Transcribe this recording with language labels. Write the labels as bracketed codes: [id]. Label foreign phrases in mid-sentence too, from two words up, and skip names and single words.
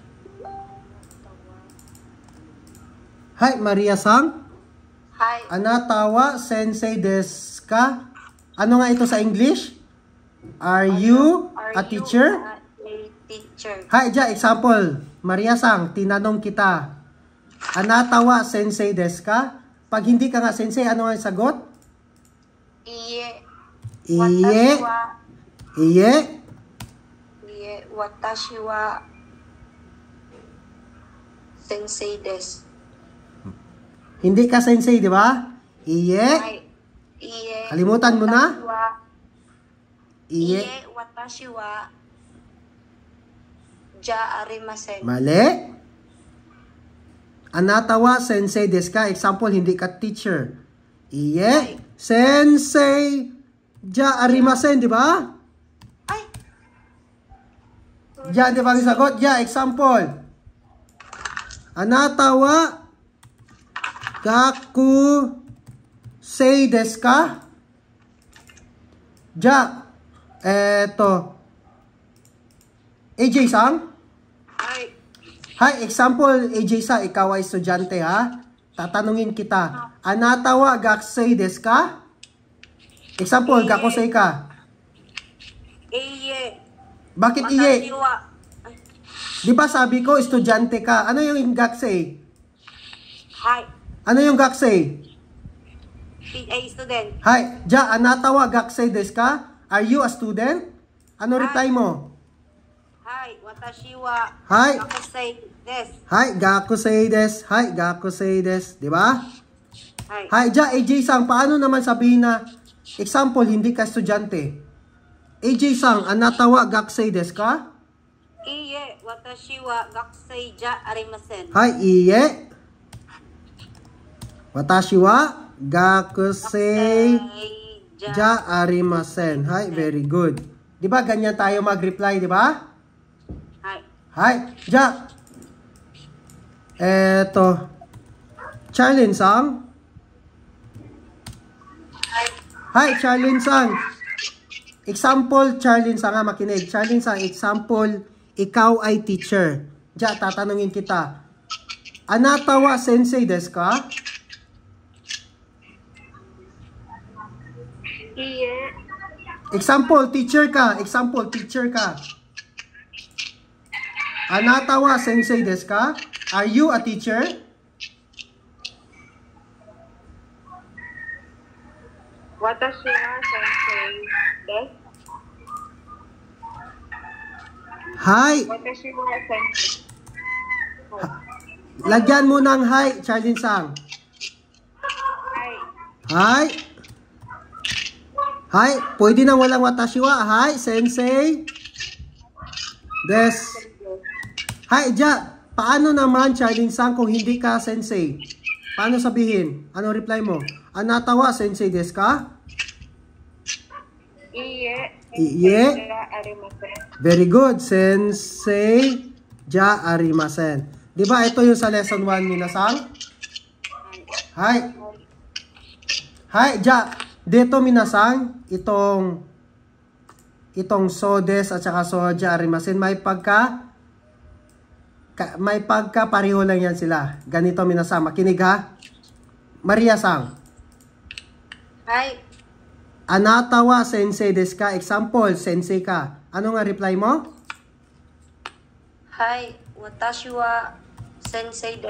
[ja] Hi, Maria-sang. Hi. あなたは先生ですか? [tl] Ano nga ito sa English? [en] Are you a teacher? A teacher. [ja] はい、じゃ, example. [tl] Maria-sang, tinanong kita. [ja] あなたは先生ですか? [tl] Pag hindi ka nga sensei, ano nga yung sagot? [ja] Iye. Iye. 私は. Iye. Iye. 私は. 先生です. [tl] Hindi ka sensei, di ba? [ja] Iye. はい。いいえ. [tl] Kalimutan mo na? [ja] 私は. Iye. 私は。じゃありません. Mali. あなたは先生ですか? [tl] Example, hindi ka teacher. [ja] いいえ。先生じゃありません, [tl] di ba? Ay. Ja, di ba ang sagot? Ja, example. [ja] あなたは学生ですか? じゃ。えっと. AJ-san? [tl] Ay. Hi, example, AJ-san, ikaw ay estudyante ha? Tatanungin kita. [ja] あなたは学生ですか? [tl] Example, gakusei ka. [ja] Iye. [tl] Bakit iye? [ja] 私は. [tl] Ay. Di ba sabi ko, estudyante ka? Ano yung gakusei? [ja] Hi. [tl] Ano yung gakusei? [en] Student. [ja] はい、じゃ、あなたは学生ですか? [en] Are you a student? [tl] Ano reply mo? [ja] はい。私は. Hi. 学生です. はい、学生です。はい、学生です. [tl] Di ba? [ja] Hi. はい、じゃ, [tl] AJ-san, paano naman sabihin na, example, hindi ka estudyante? [ja] AJ-san, あなたは学生ですか? Iye. 私は学生じゃありません. はい、いいえ. 私は学生じゃありません. Hi, [en] very good. [tl] Di ba ganyan tayo mag-reply, di ba? [ja] Hi. はい、じゃ。えっと. Charlene-san. Hi. Hi, Charlene-san. [tl] Example, Charlene-san nga makinig. Charlene-san, example, ikaw ay teacher. Ja, tatanungin kita. [ja] あなたは先生ですか? Iye. [tl] Example, teacher ka. Example, teacher ka. [ja] あなたは先生ですか? [en] Are you a teacher? [ja] 私は先生です. Hi. 私は先生. [tl] Lagyan mo ng hi, Charlene-san. [ja] Hi. はい。はい. [tl] Pwede nang walang [ja] 私は。はい、先生。です. はい、じゃ. [tl] Paano naman, Charlene-san, kung hindi ka sensei? Paano sabihin? Ano reply mo? [ja] あなたは先生ですか? Iye. Iye. じゃありません. [en] Very good. [ja] 先生じゃありません. [tl] Di ba ito yung sa lesson 1 minasang? [ja] はい。はい、じゃ. [tl] Dito minasang, itong [ja] そうです [tl] at saka [ja] そうじゃありません, [tl] may pagka pareho lang yan sila. Ganito minasang. Makinig ha. Maria-sang. [ja] Hi. あなたは先生ですか? [tl] Example, sensei ka. Ano nga reply mo? [ja] Hi. 私は先生です.